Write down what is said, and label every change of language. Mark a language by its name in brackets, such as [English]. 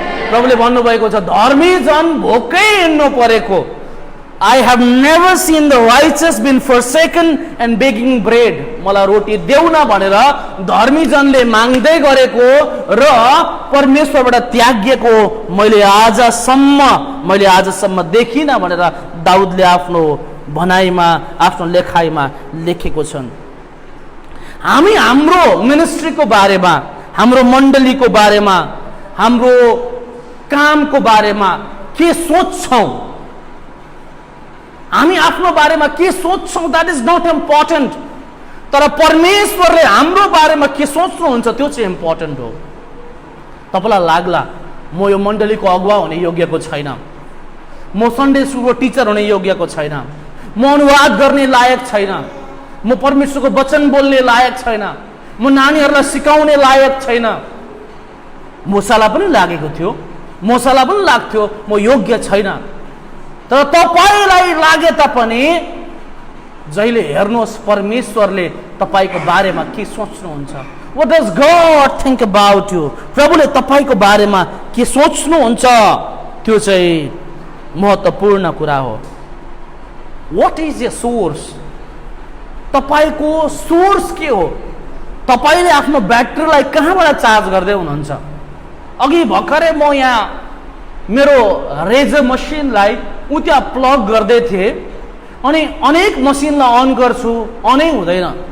[Nepali] प्रभुले भन्नुभएको छ धर्मी जन भोकै हिँड्नु परेको, [English] I have never seen the righteous been forsaken and begging bread. [Nepali] मलाई रोटी देऊ न भनेर धर्मी जनले माग्दै गरेको र परमेश्वरबाट त्यागिएको मैले आजसम्म देखिन भनेर दाउदले आफ्नो भनाइमा, आफ्नो लेखाइमा लेखेको छन्। हामी हाम्रो मिनिस्ट्रीको बारेमा, हाम्रो मण्डलीको बारेमा, हाम्रो कामको बारेमा के सोच्छौं, हामी आफ्नो बारेमा के सोच्छौं, [English] That is not important. [Nepali] तर परमेश्वरले हाम्रो बारेमा के सोच्नुहुन्छ त्यो चाहिँ इम्पोर्टेन्ट हो। तपाईलाई लाग्ला म यो मण्डलीको अगुवा हुने योग्यको छैन, म सन्डे स्कुलको टिचर हुने योग्यको छैन, म अनुवाद गर्ने लायक छैन, म परमेश्वरको वचन बोल्ने लायक छैन, म नानीहरूलाई सिकाउने लायक छैन। मूसालाई पनि लागेको थियो, मूसालाई पनि लाग्थ्यो म योग्य छैन। तर तपाईलाई लागे तापनि जहिले हेर्नुहोस् परमेश्वरले तपाईको बारेमा के सोच्नुहुन्छ। [English] What does God think about you? [Nepali] प्रभुले तपाईको बारेमा के सोच्नुहुन्छ त्यो चाहिँ महत्त्वपूर्ण कुरा हो। [English] What is your source? [Nepali] तपाईको सोर्स के हो? तपाईले आफ्नो ब्याट्रीलाई कहाँबाट चार्ज गर्दै हुनुहुन्छ? अघि भर्खरै म यहाँ मेरो रेजर मसिनलाई त्यहाँ प्लग गर्दै थिएँ अनि अनेक मसिनलाई अन गर्छु, अनै हुँदैन।